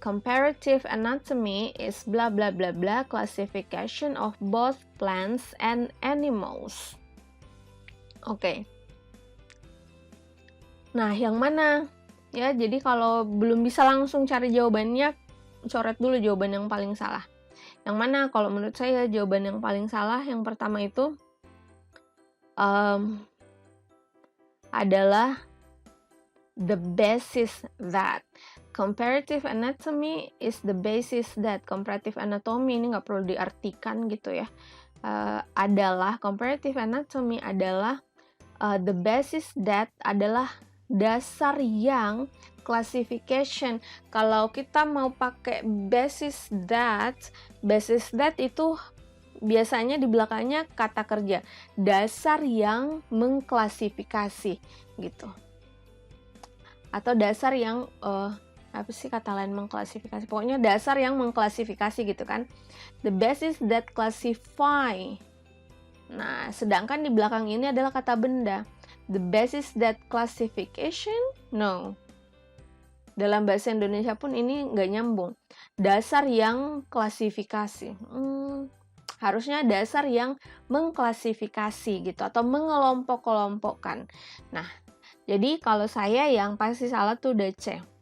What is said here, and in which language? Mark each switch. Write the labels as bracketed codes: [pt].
[en] Comparative anatomy is blah blah blah blah classification of both plants and animals. Oke. [id] Nah, yang mana? Ya, jadi kalau belum bisa langsung cari jawabannya, coret dulu jawaban yang paling salah. Yang mana kalau menurut saya jawaban yang paling salah yang pertama itu adalah the basis that. [en] Comparative anatomy is the basis that. [id] Comparative anatomy ini nggak perlu diartikan gitu ya. Adalah comparative anatomy adalah the basis that adalah dasar yang classification. Kalau kita mau pakai basis that itu biasanya di belakangnya kata kerja, dasar yang mengklasifikasi gitu. Atau dasar yang apa sih kata lain mengklasifikasi? Pokoknya dasar yang mengklasifikasi gitu kan. [en] The basis that classify. [id] Nah, sedangkan di belakang ini adalah kata benda. [en] The basis that classification? No. [id] Dalam bahasa Indonesia pun ini nggak nyambung. Dasar yang klasifikasi. Harusnya dasar yang mengklasifikasi gitu. Atau mengelompok-kelompokkan. Nah, jadi kalau saya yang pasti salah tuh udah C.